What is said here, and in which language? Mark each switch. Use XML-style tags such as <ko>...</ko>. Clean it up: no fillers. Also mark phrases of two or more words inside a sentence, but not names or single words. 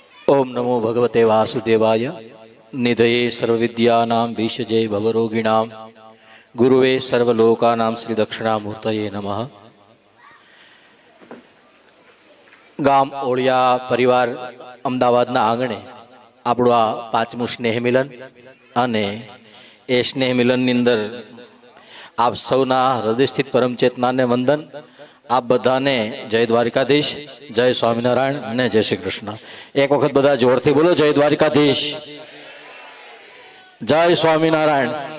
<sa>ओम नमो भगवते वासुदेवाय निधये सर्वविद्यानां भीषजे भवरोगिणां गुरुवे सर्वलोकानां श्री दक्षिणामूर्तये नमः।</sa> <gu>ગામ ઓળિયા પરિવાર અમદાવાદના આંગણે આપણું આ પાંચમું સ્નેહ મિલન અને એ સ્નેહ મિલનની અંદર આપ સૌના હૃદયસ્થિત પરમચેતનાને વંદન। આપ બધાને જય દ્વારિકાધીશ, જય સ્વામિનારાયણ અને જય શ્રી કૃષ્ણ। એક વખત બધા જોરથી બોલો, જય દ્વારિકાધીશ, જય સ્વામિનારાયણ।</gu>